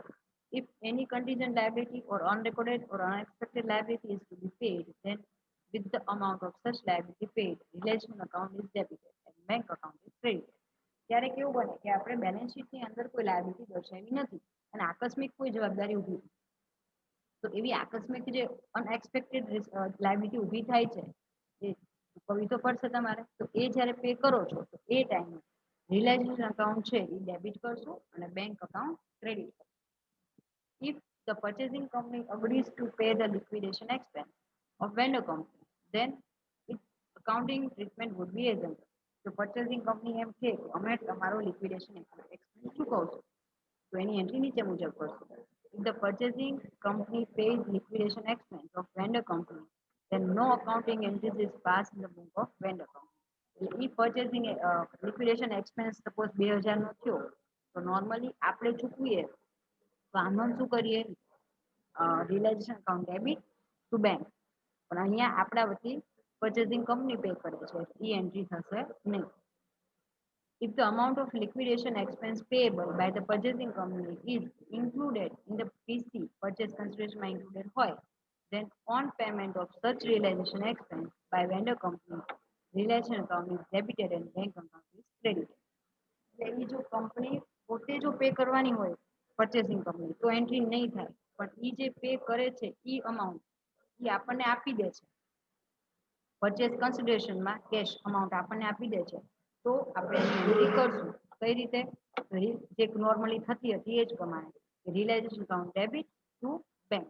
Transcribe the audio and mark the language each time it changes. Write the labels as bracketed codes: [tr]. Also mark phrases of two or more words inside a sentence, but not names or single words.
[en] If any contingent liability or unrecorded or unexpected liability is to be paid, then with the amount of such liability paid, relation account is debited and bank account is credited. [gu] ત્યારે કેવું બને કે આપણે [en] balance sheetની [gu] અંદર કોઈ લાયબિલિટી દર્શાવી નથી અને આકસ્મિક કોઈ જવાબદારી ઊભી તો એવી આકસ્મિક જે [en] unexpected liability [gu] ઊભી થાય છે એ ચૂકવવી તો પડશે તમારે. તો એ જ્યારે પે કરો છો તો એ ટાઈમે [en] realization account [gu] છે એ ડેબિટ કરશું અને [en] bank account credit [gu] કરશું. [en] If the purchasing company agrees to pay the liquidation expense of vendor company, then its accounting treatment would be as under. [gu] તો [en] purchasing company [gu] એમ કે અમે તમારો [en] liquidation expense [gu] ચૂકવશું તો એની એન્ટ્રી નીચે મુજબ કરશું. [en] If the purchasing company pays liquidation expense of vendor company, then no accounting entries is passed in the book of vendor company. [gu] એટલે ઈ [en] purchasing liquidation expense suppose [gu] 2,000 નો થયો તો નોર્મલી આપણે ચૂકવીએ તો આમાં શું કરીએ [en] realization account debit to bank [gu] પણ અહીંયા આપણા વતી [en] purchasing company pay [gu] કરે છે એ એન્ટ્રી થશે નહીં. [en] If the amount of liquidation expense payable by the purchasing company is included in the PC purchase consideration included હોય then on payment of such realization expense by vendor company realization account is debited and bank account is credited. [gu] એટલે એ જો કંપની પોતે જો પે કરવાની હોય [en] purchasing company [gu] તો એન્ટ્રી નહીં થાય પણ એ જે પે કરે છે એ અમાઉન્ટ એ આપણને આપી દે છે [en] purchase considerationમાં cash amount [gu] આપણને આપી દે છે તો આપણે એની એન્ટ્રી કરશું કઈ રીતે જે નોર્મલી થતી હતી એ જ પ્રમાણે [en] realization account debit to bank.